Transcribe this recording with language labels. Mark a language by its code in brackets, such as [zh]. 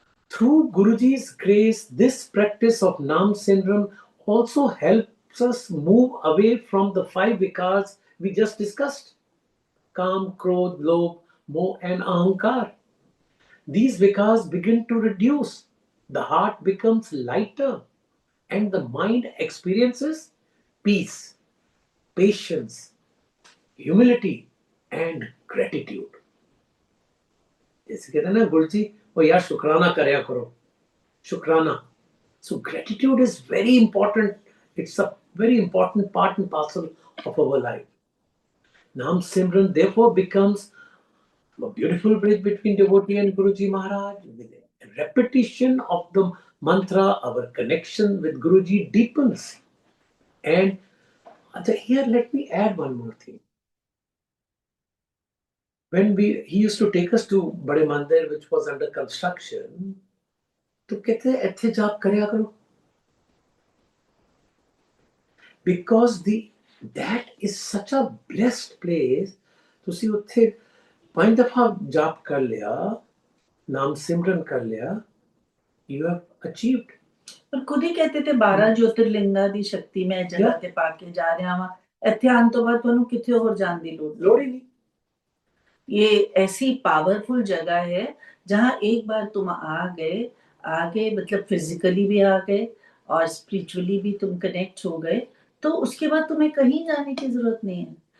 [en] Through Guruji's grace, this practice of Nam Simran also helps us move away from the 5 vikars we just discussed: Kam, Krodh, Lobh, Moh, and Ahankar. These vikars begin to reduce, the heart becomes lighter, and the mind experiences peace, patience, humility, and gratitude. [hi] जैसे कहते हैं ना गुरु जी, वो यार [pa] शुक्राना करया करो, शुक्राना. [en] So gratitude is very important. It's a very important part and parcel of our life. Nam Simran therefore becomes a beautiful bridge between devotee and Guruji Maharaj. With a repetition of the mantra, our connection with Guruji deepens. And here, let me add one more thing. When he used to take us to Bade Mandir, which was under construction, [hi] तो कहते हैं ऐथे जाप करया करो. [en] Because that is such a blessed place. [pa] ਤੁਸੀਂ ਉੱਥੇ [hi] 5 दफा जाप कर लिया, नाम सिमरन कर लिया, [en] you have achieved. [hi] पर खुद ही कहते थे 12 ज्योतिर्लिंगा [pa] ਦੀ ਸ਼ਕਤੀ ਮੈਂ ਜਗ੍ਹਾ ਤੇ ਪਾ ਕੇ ਜਾ ਰਿਹਾ ਹਾਂ. ਇੱਥੇ ਆਉਣ ਤੋਂ ਬਾਅਦ ਤੁਹਾਨੂੰ ਕਿੱਥੇ ਹੋਰ ਜਾਣ ਦੀ ਲੋੜ ਹੀ [hi] नहीं. ये ऐसी पावरफुल जगह है जहां एक बार तुम आ गए मतलब फिजिकली भी आ गए और स्पिरिचुअली भी तुम कनेक्ट हो गए, तो उसके बाद तुम्हें कहीं जाने की जरूरत नहीं है.